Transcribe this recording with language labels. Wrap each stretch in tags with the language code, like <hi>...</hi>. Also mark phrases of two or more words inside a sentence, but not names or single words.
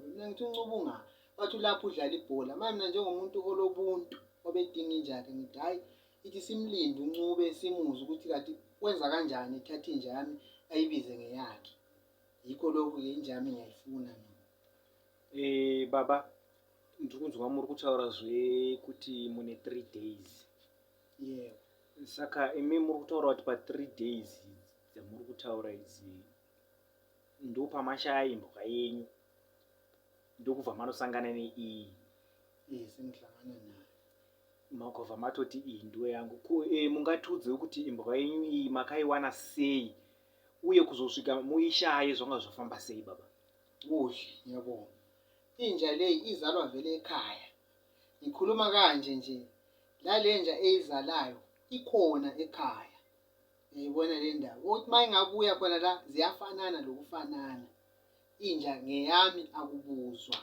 <nd>Mina ngithi uncube unga. Bathi lapho udlala ibhola. Maye mina njengomuntu olobuntu obedinga inja ke ngithi hayi ithi simlinde uncube simuze ukuthi kathi wenza kanjani ethatha inja yami ayibize ngeyakhe. Yikho lokho ke inja yami ngiyayifuna mina.</nd> <sn>Baba ndikunzwa muri kutaura kuti mune 3 days.</sn> <en>Yeah.</en> <sn>Saka imi muri kutaura kuti pa3 days dzamuri kutaura idzi ndo pamashaya imbwa yenyu ndokubva manosangana neiyi?</sn> <nd>Sengihlangana nayo.</nd> <sn>Makobva matoti iyi ndo yangu. Mungatiudzewo kuti imbwa yenyu iyi makaiwana sei uye kuzosvika muishaye zvanga zvafamba sei baba?</sn> <nd>Kuhle ngiyabona. Inja leyi izalwa vele ekhaya. Ngikhuluma kanje nje, lalenja eyizalayo ikhona ekhaya. Ngiyibona le ndaba. Ukuthi uma ingabuya khona la ziyafanana lokufanana. Inja ngeyami akubuzwa.</nd>